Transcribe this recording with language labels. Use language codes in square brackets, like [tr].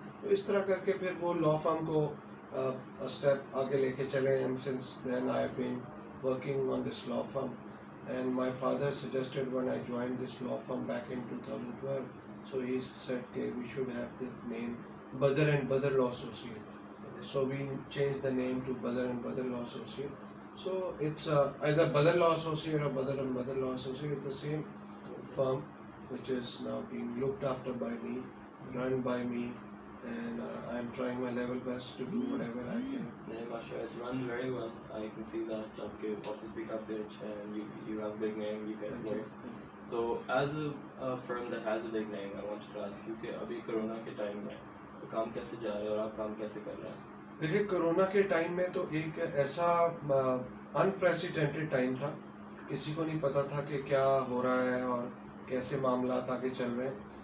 [ur] تو اس طرح کر کے پھر وہ لا فرم کو اسٹیپ آگے لے کے چلے. [en] And since then I have been working on this law firm. And my father suggested when I joined this law firm back in 2012, so he said that we should have the name Badr and Badr Law Associate. So we changed the name to Badr and Badr Law Associate. So it's either Badr Law Associate or Badr and Badr Law Associate, the same firm which is now being looked after by me, run by me, and I'm trying my level best to do whatever I can. [ur] نہیں ماشاء اللہ, [en] it's run very well. I can see that [ur] آپ کے office بھی کافی اچھا ہے, [en] and you have big name, you get work. [ur] تو [en] is a firm that has a big name, I want to ask you [ur] کہ ابھی کرونا کے time میں کام کیسے جا رہا ہے اور آپ کام کیسے کر رہے ہیں؟ دیکھیے, کرونا کے ٹائم میں تو ایک ایسا انپریسیڈنٹڈ ٹائم تھا, کسی کو نہیں پتا تھا کہ کیا ہو رہا ہے اور کیسے معاملات آگے چل رہے ہیں.